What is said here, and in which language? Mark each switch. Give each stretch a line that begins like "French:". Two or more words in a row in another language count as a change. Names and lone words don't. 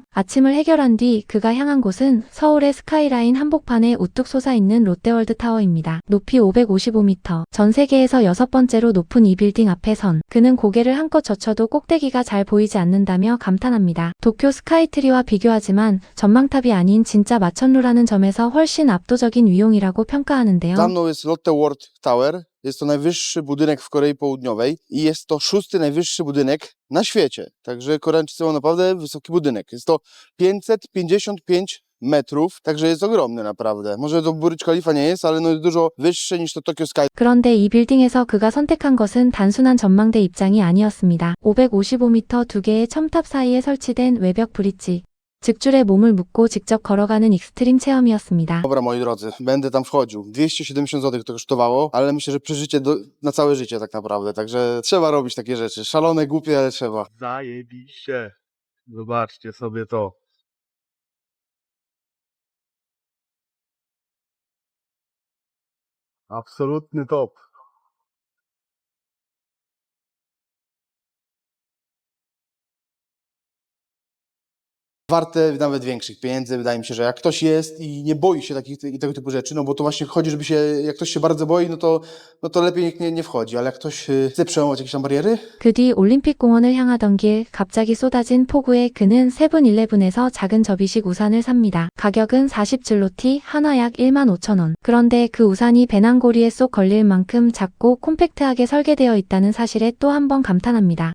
Korean: 아침을 해결한 뒤 그가 향한 곳은 서울의 스카이라인 한복판에 우뚝 솟아있는 롯데월드 타워입니다. 높이 555m, 전 세계에서 6번째로 높은 이 빌딩 앞에 선 그는 고개를 한껏 젖혀도 꼭대기가 잘 보이지 않는다며 감탄합니다. 도쿄 스카이트리와 비교하지만 전망탑이 아닌 진짜 마천루라는 점에서 훨씬 압도적인 위용이라고 평가하는데요.
Polish: Za mną jest Lotte World Tower. Jest to najwyższy budynek w Korei Południowej i jest to 6. najwyższy budynek na świecie. Także Koreańczycy mają naprawdę wysoki budynek. Jest to 555 metrów, także jest ogromny naprawdę. Może to Burj Khalifa nie jest, ale no jest dużo wyższe niż to Tokyo Sky.
Korean: 그런데 이 빌딩에서 그가 선택한 것은 단순한 전망대 입장이 아니었습니다. 555m 두 개의 첨탑 사이에 설치된 외벽 브릿지. 즉줄에 몸을 묶고 직접 걸어가는 익스트림 체험이었습니다.
Polish: Dobra, moi drodzy, będę tam wchodził. 270 zł to kosztowało, ale myślę, że przeżycie na całe życie tak naprawdę. Także trzeba robić takie rzeczy. Szalone, głupie, ale trzeba. Zajebiście. Zobaczcie sobie to. Absolutny top. warte nawet większych pieniędzy. Wydaje mi się, że jak ktoś jest i nie boi się tego typu rzeczy, no bo to właśnie chodzi, żeby się, jak ktoś się bardzo boi, no to lepiej niech nie wchodzi, ale jak ktoś chce przełamać jakieś tam bariery,
Korean: 그 뒤 올림픽공원을 향하던 길 갑자기 쏟아진 폭우에 그는 세븐일레븐에서 작은 접이식 우산을 삽니다. 가격은 40줄로티, 하나 약 15,000원. 그런데 그 우산이 배낭고리에 쏙 걸릴 만큼 작고 콤팩트하게 설계되어 있다는 사실에 또 한 번 감탄합니다.